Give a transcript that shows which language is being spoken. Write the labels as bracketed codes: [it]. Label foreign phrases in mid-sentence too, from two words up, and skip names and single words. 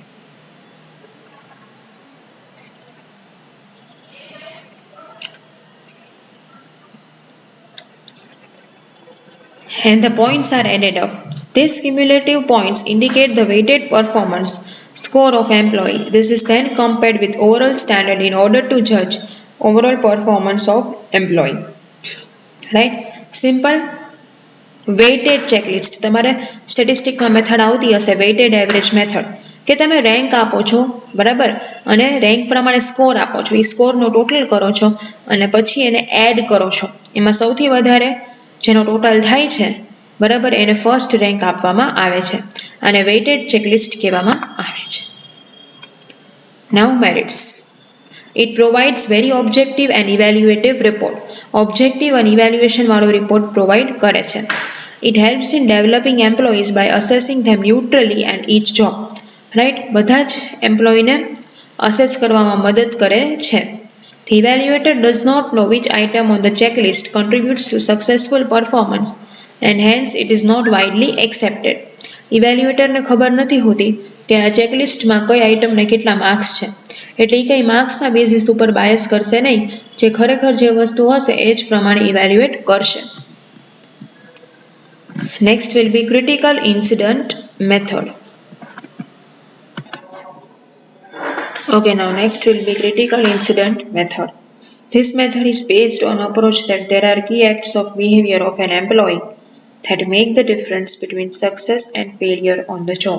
[en] And the points are added up. These cumulative points indicate the weighted performance score of employee. This is then compared with overall standard in order to judge overall performance of employee. Right? Simple weighted checklist. [gu] તમારે સ્ટેટિસ્ટિકમાં મેથડ આવતી હશે [en] weighted average method [gu] કે તમે રેન્ક આપો છો બરાબર અને રેન્ક પ્રમાણે સ્કોર આપો છો, એ સ્કોરનો ટોટલ કરો છો અને પછી એને એડ કરો છો. એમાં સૌથી વધારે જેનો ટોટલ થાય છે બરાબર એને ફર્સ્ટ રેન્ક આપવામાં આવે છે અને [en] weighted checklist [gu] કહેવામાં આવે છે. [en] Now merits. It provides very objective and evaluative report. Objective and evaluation [gu] વાળો [en] report provide [gu] કરે છે. [en] It helps in developing employees by assessing them neutrally and each job. Right? [gu] બધા જ એમ્પ્લોયીને અસેસ કરવામાં મદદ કરે છે. [en] The evaluator does not know which item on the checklist contributes to successful performance and hence it is not widely accepted. [gu] ઇવેલ્યુએટરને ખબર નથી હોતી કે આ ચેકલિસ્ટમાં કઈ આઇટમને કેટલા માર્ક્સ છે, એટલે એ કંઈ માર્ક્સના બેઝિસ ઉપર બાયસ કરશે નહીં, જે ખરેખર જે વસ્તુ હશે એ જ પ્રમાણે ઇવેલ્યુએટ કરશે. [en] Next will be critical incident method. Okay, now next will be critical incident method. This method is based on approach that there are key acts of behavior of an employee that make the difference between success and failure on the job.